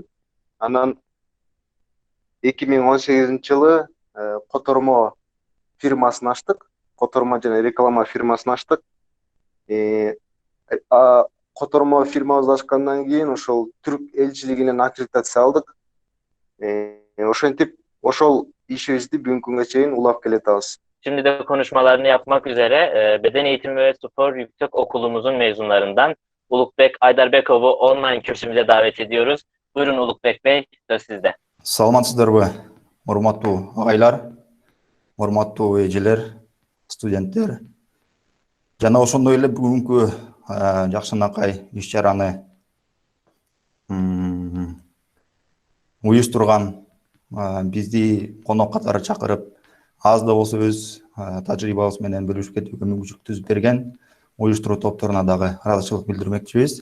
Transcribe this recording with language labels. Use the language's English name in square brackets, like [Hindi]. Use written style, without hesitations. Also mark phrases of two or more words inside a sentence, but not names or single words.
[Kyrgyz] Анан 2018-жылы котормо фирмасын ачтык. Котормо жана реклама фирмасын ачтык. Котормо фирмабызды ачкандан кийин ошол түрк элчилигинен аккредитация алдык. Ошентип ошол [Turkish] işimizi bugünkü [Kyrgyz] күнгө чейин улап келатабыз. [Turkish] Şimdi de konuşmalarını yapmak üzere Beden Eğitimi ve Spor Yüksek Okulumuzun mezunlarından Ulukbek Aydarbekov'u online kürsümüze davet ediyoruz. Buyurun Ulukbek Bey, söz sizde. [Kyrgyz] Саламатсыздарбы, урматтуу агайлар, урматтуу эжелер, студенттер. Жана ошондой эле бүгүнкү жакшынакай иш-чараны уюштурган бизди конок катары чакырып, аз да болсо өз тажрыйбабыз менен бөлүшүп кетүүгө мүмкүнчүлүк түзүп берген уюштуруу топторуна дагы ыраазычылык билдирмекчибиз.